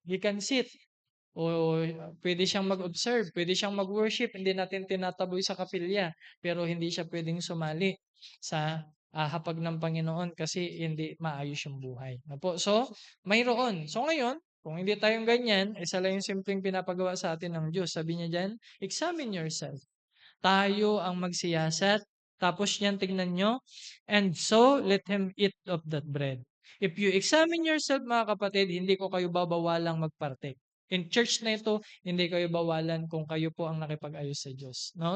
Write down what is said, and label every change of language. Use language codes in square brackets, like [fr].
[en] He can sit [tl] o pwede siyang mag-observe, pwede siyang mag-worship, hindi natin tinataboy sa kapilya, pero hindi siya pwedeng sumali sa hapag ng Panginoon kasi hindi maayos yung buhay. Opo, so, mayroon. So ngayon, kung hindi tayong ganyan, isa lang yung simpleng pinapagawa sa atin ng Diyos. Sabi niya dyan, [en] examine yourself. [tl] Tayo ang magsiyasat. Tapos yan, tignan nyo. [en] And so, let him eat of that bread. If you examine yourself, [tl] mga kapatid, hindi ko kayo babawalang magpartake. In church na ito, hindi kayo bawalan kung kayo po ang nakipag-ayos sa Diyos. No?